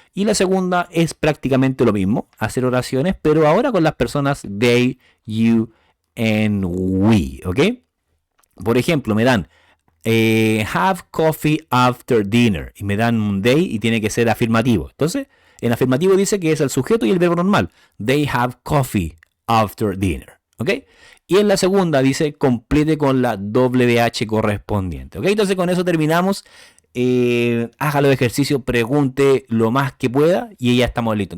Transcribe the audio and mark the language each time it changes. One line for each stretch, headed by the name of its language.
Spanish: Y la segunda es prácticamente lo mismo, hacer oraciones, pero ahora con las personas they, you and we, ¿ok? Por ejemplo, me dan
English: have coffee after dinner
Spanish: y me dan un they y tiene que ser afirmativo. Entonces, en afirmativo dice que es el sujeto y el verbo normal.
English: They have coffee after dinner, ¿ok?
Spanish: Y en la segunda dice complete con la WH correspondiente, ¿ok? Entonces con eso terminamos. Haga los ejercicios, pregunte lo más que pueda y ya estamos listos.